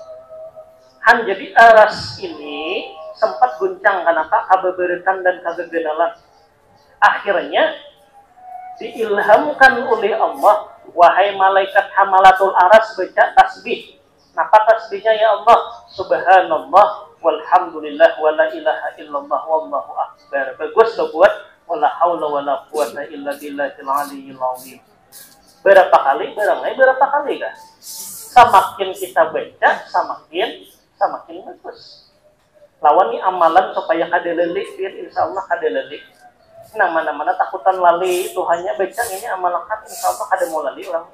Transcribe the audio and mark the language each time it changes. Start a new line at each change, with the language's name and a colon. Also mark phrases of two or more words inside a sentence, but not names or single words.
Banjar: Jadi aras ini sempat guncang kenapa kebeberetan dan kegegenalan. Akhirnya diilhamkan oleh Allah Wahai malaikat
Arabic: حملة العرش,
Banjar: baca tasbih. Napa tasbihnya
Arabic: يا الله? سبحان الله والحمد لله ولا إله إلا الله والله أكبر.
Banjar: Bagus lo buat
Arabic: ولا حول ولا قوة إلا بالله العلي العظيم.
Banjar: Berapa kali? Berapa kali kah? Semakin kita baca, semakin bagus. Lawan nih amalan supaya kadelelik,
Arabic: إن شاء الله
Banjar: kadelelik. Nah mana-mana takutan lali Tuhannya baca ini amalakan
Arabic: إن شاء الله
Banjar: kada mau lali orang.